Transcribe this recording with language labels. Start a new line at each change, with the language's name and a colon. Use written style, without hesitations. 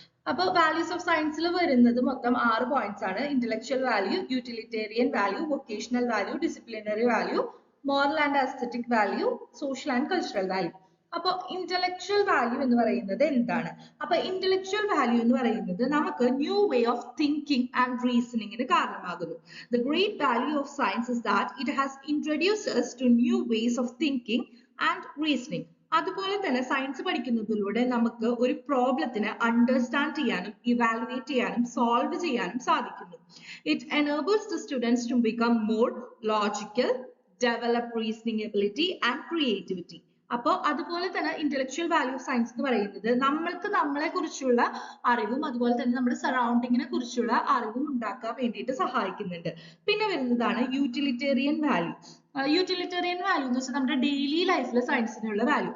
Malayalam: അപ്പൊ values of സയൻസിൽ വരുന്നത് മൊത്തം 6 പോയിന്റ്സ് ആണ്. Intellectual value, utilitarian value, vocational value, disciplinary value, moral and അസ്തെറ്റിക് value, social and cultural value. അപ്പൊ ഇന്റലക്ച്വൽ വാല്യൂ എന്ന് പറയുന്നത് എന്താണ്? അപ്പൊ ഇന്റലക്ച്വൽ വാല്യൂ എന്ന് പറയുന്നത് നമുക്ക് new way of thinking and റീസണിങ്ങിന് കാരണമാകുന്നു.
English: The great value of science is that it has introduced us to new ways of thinking and reasoning.
Malayalam: അതുപോലെ തന്നെ സയൻസ് പഠിക്കുന്നതിലൂടെ നമുക്ക് ഒരു പ്രോബ്ലത്തിനെ അണ്ടർസ്റ്റാൻഡ് ചെയ്യാനും ഇവാലുവേറ്റ് ചെയ്യാനും സോൾവ് ചെയ്യാനും സാധിക്കുന്നു.
English: It enables the students to become more logical, develop reasoning ability and creativity.
Malayalam: അപ്പോൾ അതുപോലെ തന്നെ ഇന്റലക്ച്വൽ വാല്യൂ ഓഫ് സയൻസ് എന്ന് പറയുന്നത് നമ്മൾക്ക് നമ്മളെ കുറിച്ചുള്ള അറിവും അതുപോലെ തന്നെ നമ്മുടെ സറൗണ്ടിങ്ങിനെ കുറിച്ചുള്ള അറിവും ഉണ്ടാക്കാൻ വേണ്ടിയിട്ട് സഹായിക്കുന്നുണ്ട്. പിന്നെ വരുന്നതാണ് യൂട്ടിലിറ്റേറിയൻ വാല്യൂ. യൂട്ടിലിറ്റേറിയൻ വാല്യൂ എന്ന് വെച്ചാൽ നമ്മുടെ ഡെയിലി ലൈഫിൽ സയൻസിനുള്ള വാല്യൂ.